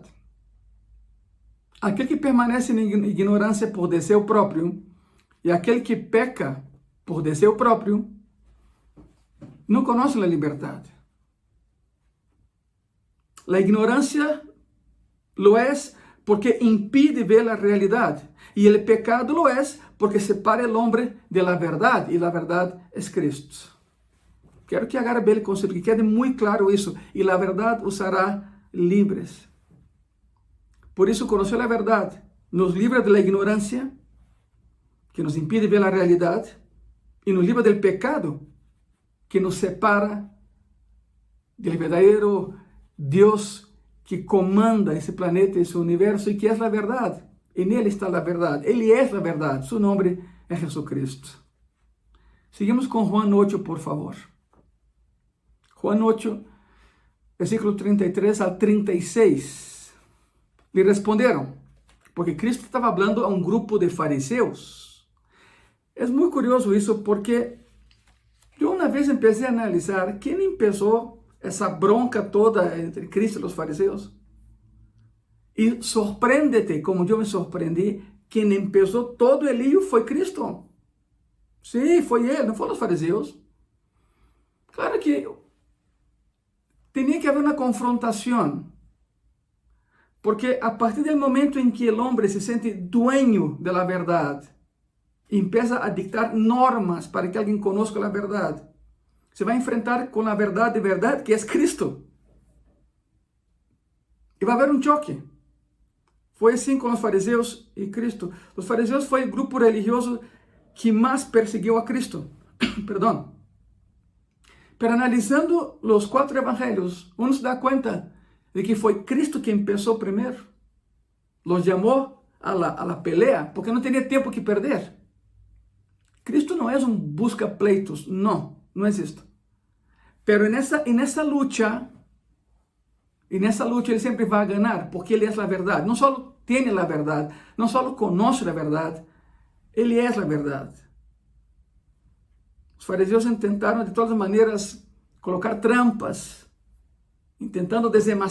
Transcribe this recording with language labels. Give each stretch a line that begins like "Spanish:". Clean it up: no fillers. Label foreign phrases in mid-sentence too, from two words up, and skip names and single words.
Spanish: Aquel que permanece en ignorancia por deseo propio y aquel que peca por deseo propio, no conoce la libertad. La ignorancia lo es porque impide ver la realidad. Y el pecado lo es porque separa el hombre de la verdad. Y la verdad es Cristo. Quero que agarre bem el concepto, que quede muy claro eso. Y la verdad os hará libres. Por eso conocer la verdad nos libra de la ignorancia, que nos impide ver la realidad, y nos libra del pecado, que nos separa del verdadero Dios que comanda
Portuguese: esse planeta, esse universo, e que é a verdade. E nele está a verdade. Ele é a verdade. Seu nome é Jesucristo. Seguimos com Juan 8, por favor.
Spanish: Juan 8, versículo 33 al 36.
Portuguese: Lhe responderam, porque Cristo estava falando a um grupo de fariseus. É muito curioso isso, porque eu uma vez empecé a analisar quem empezou essa bronca toda entre Cristo e os fariseus. E sorprende-te, como eu me surpreendi, quem empezou todo o lío foi Cristo. Sim, foi ele, não foram os fariseus. Claro que tinha que haver uma confrontação, porque a partir do momento em que o homem se sente dueño da verdade,
Spanish: empieza a dictar normas
Portuguese: para que alguém conozca a verdade, se vai enfrentar com a verdade de verdade, que é Cristo. E vai haver um choque. Foi assim com os fariseus e Cristo. Os fariseus foi o grupo religioso que mais perseguiu a Cristo. Perdão. Pero analisando os 4 evangelhos, uno se dá conta de que foi Cristo que começou primeiro. Los chamou
Spanish: a la pelea,
Portuguese: porque não tinha tempo que perder. Cristo não é um busca-pleitos, não existe.
Spanish: Pero en esa lucha
Portuguese: ele sempre vai ganhar, porque ele é a verdade. Não só tem a verdade, não só conoce a verdade, ele é a verdade. Os fariseus tentaram de todas as maneiras colocar trampas, tentando desenmascará-lo.